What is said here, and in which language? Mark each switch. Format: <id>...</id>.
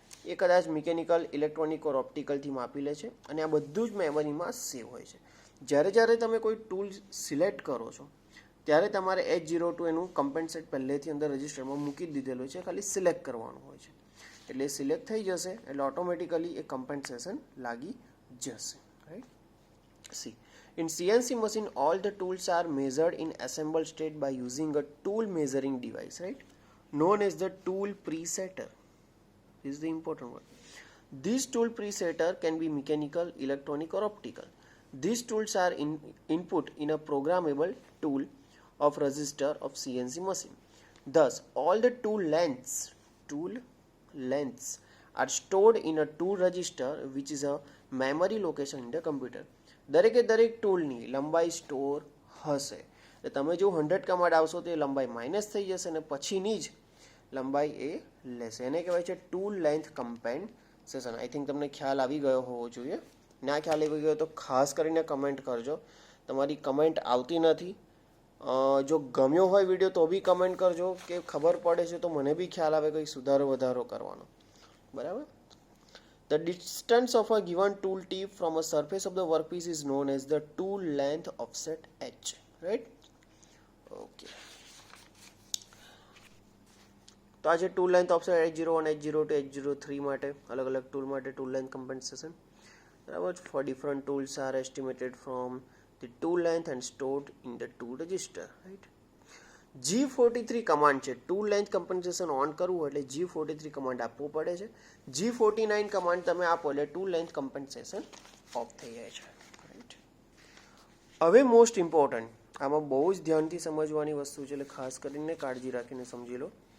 <gu>એ કદાચ mechanical, electronic ઓર ઓપ્ટિકલથી માપી લે છે અને આ બધું જ મેમરીમાં સેવ હોય છે. જ્યારે તમે કોઈ ટૂલ સિલેક્ટ કરો છો ત્યારે તમારે H02 એનું કમ્પેન્સેટ પહેલેથી અંદર રજિસ્ટરમાં મૂકી દીધેલું છે, ખાલી સિલેક્ટ કરવાનું હોય છે. એટલે સિલેક્ટ થઈ જશે એટલે ઓટોમેટિકલી એ કમ્પેન્સેશન લાગી જશે, right?</gu> <en>See, in CNC machine all the tools are measured in assembled state by using a tool measuring device, right, known as the tool presetter. This is the important one. This tool presetter can be mechanical, electronic or optical. These tools are input in a programmable tool of register of CNC machine. Thus all the tool lengths tool lengths are stored in a tool register which is a memory location in the computer.</en> <gu>દરેકે દરેક ટૂલની લંબાઈ store હશે. એટલે તમે જો 100 command આવશો તો એ લંબાઈ માઇનસ થઈ જશે અને પછીની જ લંબાઈ એ લેશે. એને કહેવાય છે tool length compensation. I think તમને ખ્યાલ આવી ગયો હોવો જોઈએ. ના ખ્યાલ આવી ગયો તો ખાસ કરીને કમેન્ટ કરજો. તમારી કમેન્ટ આવતી નથી. જો ગમ્યો હોય વિડીયો તો બી કમેન્ટ કરજો કે ખબર પડે છે તો મને બી ખ્યાલ આવે કંઈક સુધારો વધારો કરવાનો. બરાબર.</gu> <en>The distance of a given tool tip from a surface of the workpiece is known as the tool length offset h. Right? Okay.</en> <gu>તો આ છે tool length offset H01, H02, H03 માટે અલગ અલગ ટૂલ માટે ટૂલ લેન્થ કમ્પેન્સેશન. બરાબર.</gu> <en>For different tools are estimated from the tool length and stored in the tool register.</en> <gu>Right? G43 command છે. Tool length compensation on કરવું એટલે G43 command આપવો પડે છે. G49 કમાન્ડ તમે આપો એટલે ટૂલ લેન્થ કમ્પેન્સેશન ઓફ થઈ જાય છે. રાઈટ. હવે મોસ્ટ ઇમ્પોર્ટન્ટ, આમાં બહુ જ ધ્યાનથી સમજવાની વસ્તુ છે એટલે ખાસ કરીને કાળજી રાખીને સમજી લો.</gu>